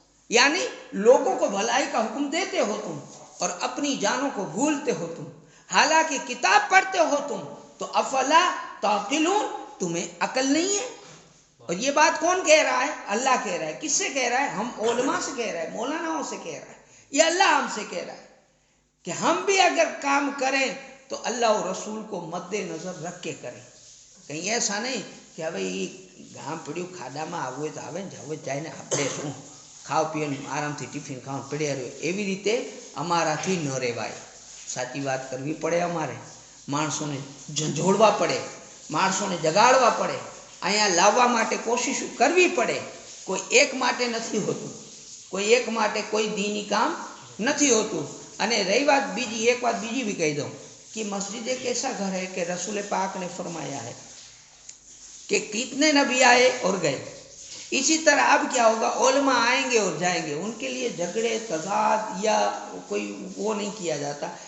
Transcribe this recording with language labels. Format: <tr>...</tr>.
<hi>यानी लोगों को भलाई का हुक्म देते हो तुम और अपनी जानों को भूलते हो तुम, हालांकि किताब पढ़ते हो तुम, तो अफला ताक़िलून, तुम्हें अकल नहीं है. और ये बात कौन कह रहा है, अल्लाह कह रहा है. किससे कह रहा है, हम उलमा से कह रहा है, मौलानाओं से कह रहा है, ये अल्लाह हमसे कह रहा है कि हम भी अगर काम करें तो अल्लाह और रसूल को मद्देनजर रख के करें. कहीं ऐसा नहीं कि</hi> <gu>હવે એ ગામ પડ્યું ખાડામાં આવવું હોય તો આવે ને જવું જાય ને આપણે શું ખાવ પીએ આરામથી ટિફિન ખાવાનું પડ્યા રહ્યો, એવી રીતે અમારાથી ન રહેવાય. સાચી વાત કરવી પડે, અમારે માણસોને ઝંઝોળવા પડે, માણસોને જગાડવા પડે, અહીંયા લાવવા માટે કોશિશ કરવી પડે. કોઈ એક માટે નથી હોતું, કોઈ એક માટે કોઈ દીની કામ નથી હોતું. અને રહી વાત બીજી,</gu> <hi>એક વાત બીજી भी कही दूँ कि मस्जिद एक ऐसा घर है कि रसूल पाक ने फरमाया है कि कितने नबी आए और गए, इसी तरह अब क्या होगा, उलमा आएंगे और जाएंगे, उनके लिए झगड़े तजाद या कोई वो नहीं किया जाता.</hi>